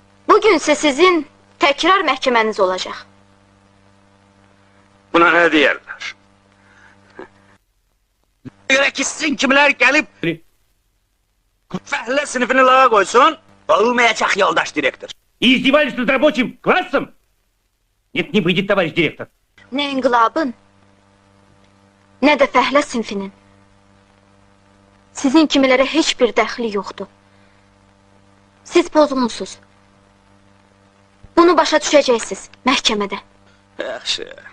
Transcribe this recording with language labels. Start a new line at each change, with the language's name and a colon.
Azerbaijani: Bugün isə sizin təkrar məhkəməniz olacaq. Buna nə deyərlər? Görə ki, sizin kimlər gəlib fəhlə sinifini lağa qoysun, olmayacaq yoldaş direktor.
Russian: Издевались над рабочим классом? Нет, не выйдет, товарищ директор.
Azerbaijani: Nə inqilabın, nə də fəhlə sinfinin. Sizin kimilərə heç bir dəxli yoxdur. Siz pozğunsuz. Bunu başa düşəcəksiniz məhkəmədə. Yaxşı.